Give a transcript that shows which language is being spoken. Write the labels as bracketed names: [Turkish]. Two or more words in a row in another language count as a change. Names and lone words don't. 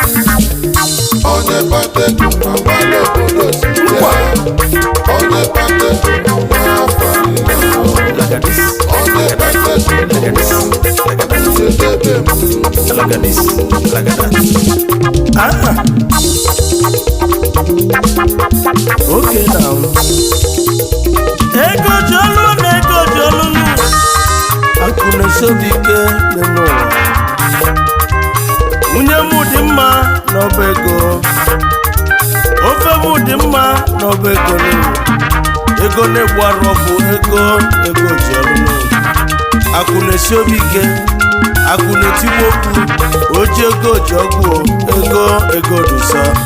[Igbo] Onye kpata ego, amala obodo si bịa. Onye kpata ego, nwa afọ nna. [English] Like a this. [Igbo] Onye kpata ego, [English] Like a this. [Igbo] nwa afọ nna. [English] Like a this. Like a that. Ah. Okay now. [Igbo] Ego jolu na ego jolu nu. Akụ na-esobi ike n'elu ụwa. Nwunye m dị mma n'ọba ego. Ofe m dị mma n'ọba ego nu. Ego na-egbu arụ ọkụ, ego, ego ji ọrụ nu. Akụ na-esi obi ike, akụ na-etigbu okwu, o ji ego ji ọgwụ o, ego, ego dị nsọ.